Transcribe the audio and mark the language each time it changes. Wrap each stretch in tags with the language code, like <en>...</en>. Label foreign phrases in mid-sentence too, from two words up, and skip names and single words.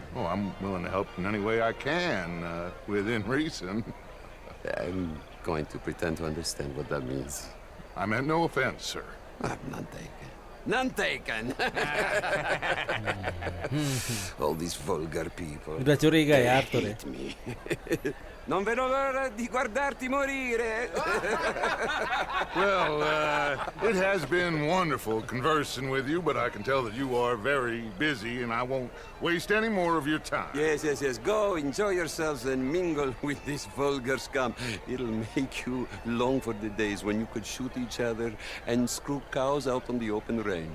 <en>Oh, I'm willing to help in any way I can, within reason. I'm going to pretend to understand what that means. I meant no offense, sir. None taken. None taken. All these vulgar people.</en> <id>Udah curiga ya Arthur ya.</id> <it>Non vedo l'ora di guardarti morire.</it> <en>Well, it has been wonderful conversing with you, but I can tell that you are very busy, and I won't waste any more of your time. Yes. Go, enjoy yourselves, and mingle with this vulgar scum. It'll make you long for the days when you could shoot each other and screw cows out on the open range.</en>